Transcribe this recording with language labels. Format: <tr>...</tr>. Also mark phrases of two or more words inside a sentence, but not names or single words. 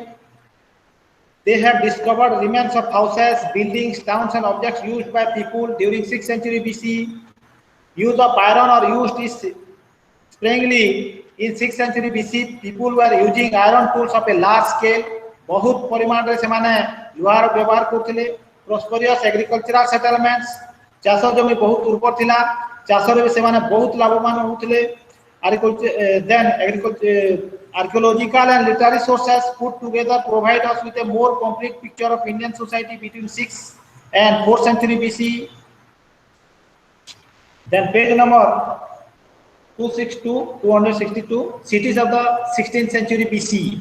<en>They have discovered remains of houses, buildings, towns, and objects used by people during 6th century BC. Use of iron or used is sparingly. In 6th century BC, people were using iron tools of a large scale.</en> <or>ବହୁତ ପରିମାଣ ରେ ସେମାନେ ଲୁହାର ବ୍ୟବହାର କରୁଥିଲେ.</or> <en>Prosperous agricultural settlements,</en> <or>ଚାଷ ଜମି ବହୁତ ଉର୍ବର ଥିଲା. ଚାଷ ରେ ସେମାନେ ବହୁତ ଲାଭବାନ ହେଉଥିଲେ.</or> <en>Archaeological and literary sources put together provide us with a more complete picture of Indian society between 6th and 4th century BC. Then page number 262, 262, cities of the 16th century BC.</en>